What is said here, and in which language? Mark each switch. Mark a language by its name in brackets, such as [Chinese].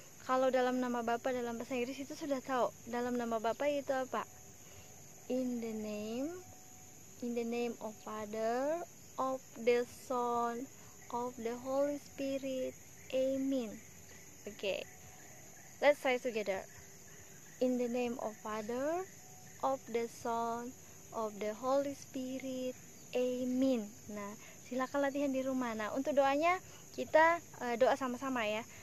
[Indonesian] Kalau dalam nama Bapa dalam bahasa Inggris itu sudah tahu. Dalam nama Bapa itu apa? [English] In the name of Father, of the Son, of the Holy Spirit. Amen. Okay. Let's say together. In the name of Father, of the Son, of the Holy Spirit. [Indonesian] Amen. Nah, silakan latihan di rumah. Nah, untuk doanya kita doa sama-sama ya.